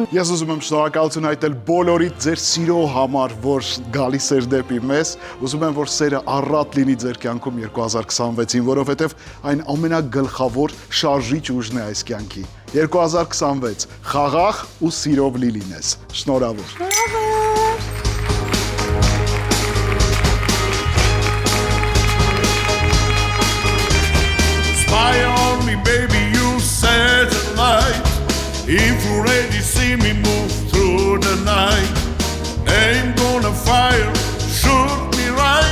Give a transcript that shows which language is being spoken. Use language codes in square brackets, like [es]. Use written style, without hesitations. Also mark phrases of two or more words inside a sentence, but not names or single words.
[hy] Ես ուզում եմ շնորհակալություն հայտնել բոլորիդ ձեր սիրո համար, որ գալիս էր դեպի մեզ։ Ուզում եմ, որ սերը առատ լինի ձեր կյանքում 2026-ին, որովհետև այն ամենագլխավոր շարժիչ ուժն է այս կյանքի։ 2026 խաղաղ ու սիրով լի լինես։ Շնորհավոր։ [en] Spy on me, baby, you satellite. If you ready, see me move through the night. Ain't gonna fire, shoot me right.